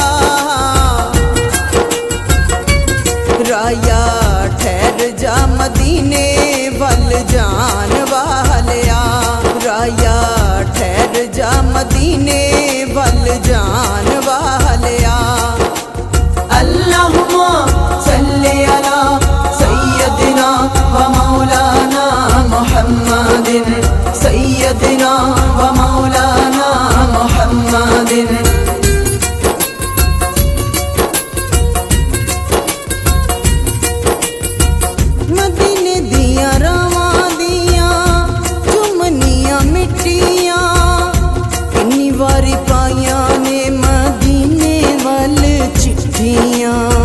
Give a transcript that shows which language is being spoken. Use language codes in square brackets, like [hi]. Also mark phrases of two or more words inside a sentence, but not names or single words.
[pa] رایا ٹھہر جا مدینے ول جان والیا، رایا ٹھہر جا مدینے ول جان والیا. [ar] اللهم صل على سيدنا ومولانا محمد، سيدنا ومولانا محمد. [pa] مدینے دیاں راہواں دیاں چمنیاں مٹیاں، کنی واری پائیاں نے مدینے ول چٹھیاں.